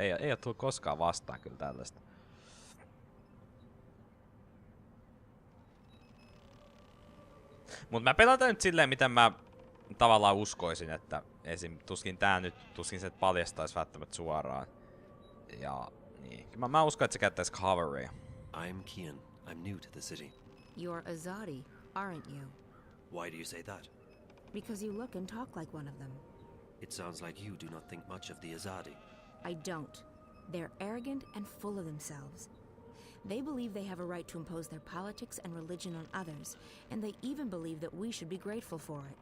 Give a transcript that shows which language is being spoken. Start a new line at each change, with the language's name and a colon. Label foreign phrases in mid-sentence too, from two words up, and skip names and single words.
Finnish: Ei oo tullut koskaan vastaan kyllä tällaista. Mut mä pelataan nyt silleen, miten mä tavallaan uskoisin, että esim. Tuskin se paljastais välttämättä suoraan. Ja niin. Mä uskon, että se käyttäis coveria.
English: I'm Kian. I'm new to the city. You're Azadi, aren't you? Why do you say that? Because you look and talk like one of them. It sounds like you do not think much of the Azadi. I don't. They're arrogant and full of themselves. They believe they have a right to impose their politics and religion on others, and they even believe that we should be grateful for it.